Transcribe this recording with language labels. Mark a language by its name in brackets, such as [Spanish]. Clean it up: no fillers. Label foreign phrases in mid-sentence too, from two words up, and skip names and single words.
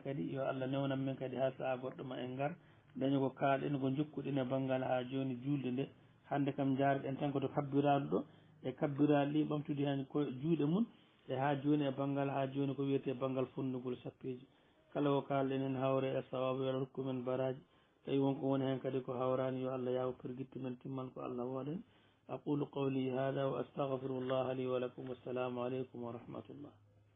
[Fula] kadi yo Allah newnan men kadi ha saaha goɗɗo ma en gar daña ko kalɗen ko jokkuɗen e banggal ha joni julde nde hande kam jaruɗen tan koto kabbiraɗo ɗo e kabbiraɗo ɗi ɓamtude hen ko juuɗe mum e ha joni e banggal ha joni ko wiyete banggal fondugol sappeji kala ko kalɗen hen hawre e sawabu yo Allah rokku men baraji tawi wonko woni hen kadi ko hawrani yo Allah yawo perguitte men timman ko Allah woɗen [Arabic] أقول قولي هذا وأستغفر الله لي ولكم والسلام عليكم ورحمة الله